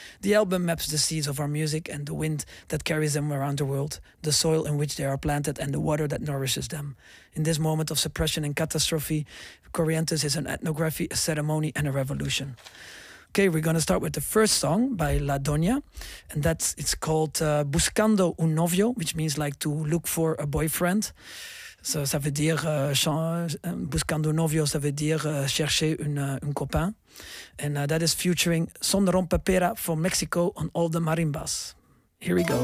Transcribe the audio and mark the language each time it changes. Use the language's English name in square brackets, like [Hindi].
[English] The album maps the seeds of our music and the wind that carries them around the world, the soil in which they are planted and the water that nourishes them. In this moment of suppression and catastrophe, Corrientes is an ethnography, a ceremony, and a revolution. Okay, we're going to start with the first song by La Doña, and it's called Buscando un Novio, which means like to look for a boyfriend. [French] So, ça veut dire Buscando un Novio, ça veut dire chercher un copain. [English] And that is featuring Son Rompepera from Mexico on all the marimbas. Here we go.